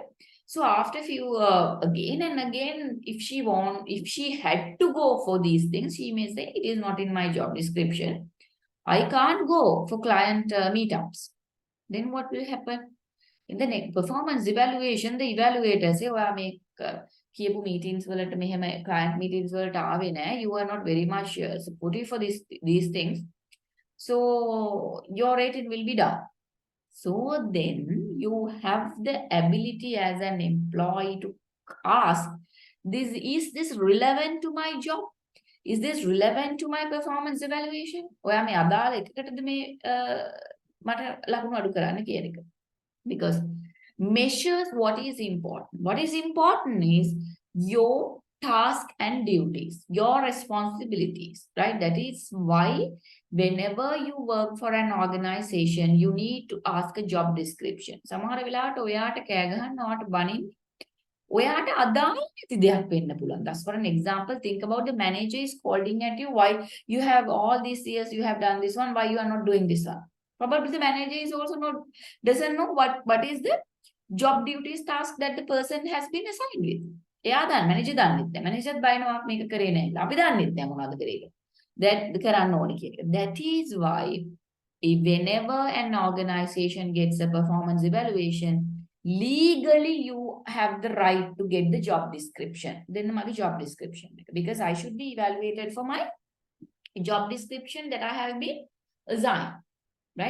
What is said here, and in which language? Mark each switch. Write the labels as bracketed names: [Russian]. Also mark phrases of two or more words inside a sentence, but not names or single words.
[English] So after few again and again, if she had to go for these things, she may say it is not in my job description. I can't go for client meetups. Then what will happen? In the next performance evaluation, the evaluator say, [Sinhala] ඔයා මේ කියපු meetings වලට මෙහෙම [English] client meetings [Sinhala] වලට ආවේ නැහැ. [English] You are not very much supportive for these things. So your rating will be down. So then you have the ability as an employee to ask, is this relevant to my job? Is this relevant to my performance evaluation? [Sinhala] ඔයා මේ අදාළ එකකටද මේ මට ලකුණු අඩු කරන්න කියන එක. [English] Because measures what is important. What is important is your task and duties, your responsibilities, right? That is why whenever you work for an organization, you need to ask a job description. [Sinhala] සමහර වෙලාවට ඔයාට කෑ ගහන්න ඔයාට බනින්න ඔයාට අදාළ නැති දෙයක් වෙන්න පුළුවන්. [English] That's for an example. Think about the manager is scolding at you. Why you have all these years, you have done this one, why you are not doing this one? Probably the manager is also doesn't know what is the job duties task that the person has been assigned with. [Sinhala] එයා දන්න manager දන්නෙත් නැහැ. manager බයිනවා මේක කරේ නැහැ. අපි දන්නෙත් නැහැ මොනවද කරේ කියලා. That කරන්න ඕනේ කියලා. [English] That is why whenever an organization gets a performance evaluation, legally you have the right to get the job description. Then my job description, because I should be evaluated for my job description that I have been assigned, right?